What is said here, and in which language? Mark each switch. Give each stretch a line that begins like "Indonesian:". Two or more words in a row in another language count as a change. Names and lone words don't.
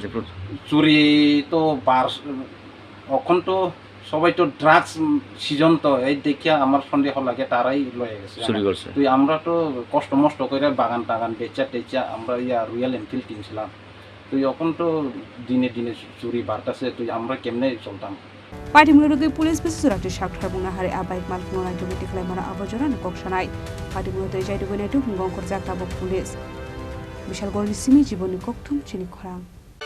Bangla: চুরি তো এখন তো সবাই তো ড্রাগস সিজন, তো এই দেখিয়া আমার সন্দেহ লাগে তারাই লয়ে গেছে চুরি করছে। তুই আমরা তো কষ্ট মষ্ট করে বাগান টাগান বেচা আমরা রয়্যাল এনফিল্ড কিনছিলাম। তুই এখন তো দিনে দিনে চুরি বাড়তেছে, তুই আমরা কেমনে চলতাম।
Kok Borok: Patimungno Rwgwi police besurati sakthar bungna hari abaik Malkhung Khogwi Twlangjakmani abojana koksanai Patimungno Chaitogwi Naitukmungo Ongkhorjak Tabuk police Bishalgorni simi jiboni Koktwma Chini Khorang